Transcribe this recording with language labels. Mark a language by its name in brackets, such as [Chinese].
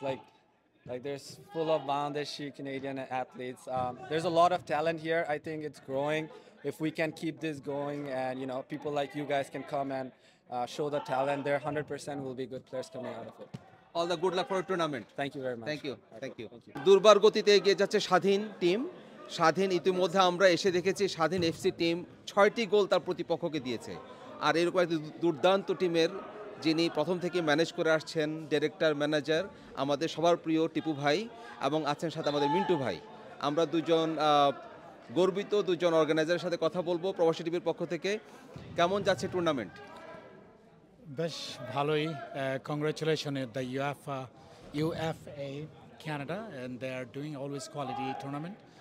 [English] Like there's full of Bangladeshi Canadian athletes. There's a lot of talent here. I think it's growing. If we can keep this going, and people like you guys can come and show the talent, there 100% will be good players coming out of it. All the good luck for your tournament. Thank you very much. Thank you. Okay, Thank you. Thank you. [Bangla] দুর্বার গতিতে এগিয়ে যাচ্ছে স্বাধীন team. স্বাধীন ইতিমধ্যে আমরা এসে দেখেছি স্বাধীন এফসি টিম 6টি গোল তার প্রতিপক্ষকে দিয়েছে। আর এরকম একটি দুর্দান্ত টিমের যিনি প্রথম থেকে ম্যানেজ করে আসছেন ডিরেক্টর ম্যানেজার আমাদের সবার প্রিয় টিপু ভাই এবং আছেন সাথে আমাদের মিন্টু ভাই। আমরা দুজন গর্বিত দুজন অর্গানাইজারের সাথে কথা বলবো প্রবাসী টিভির পক্ষ থেকে। কেমন যাচ্ছে টুর্নামেন্ট? বেশ ভালোই। [English] Congratulations the UFA Canada, and they are doing always quality tournament.